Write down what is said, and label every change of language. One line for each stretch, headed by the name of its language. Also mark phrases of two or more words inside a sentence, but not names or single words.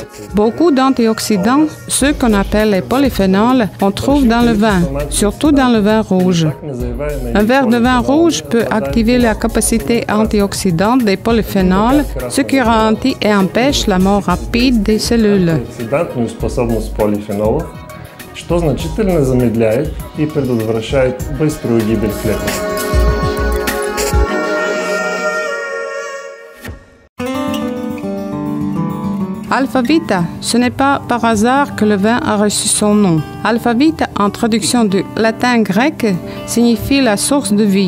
French: Beaucoup d'antioxydants, ceux qu'on appelle les polyphénols, on trouve dans le vin, surtout dans le vin rouge. Un verre de vin rouge peut activer la capacité antioxydante des polyphénols, ce qui ralentit et empêche la mort rapide des cellules.
Russian: Антиоксидантную способность полифенолов, что значительно замедляет и предотвращает быструю гибель клеток.
French: Alpha Vita, ce n'est pas par hasard que le vin a reçu son nom. Alpha Vita, en traduction du latin grec, signifie la source de vie.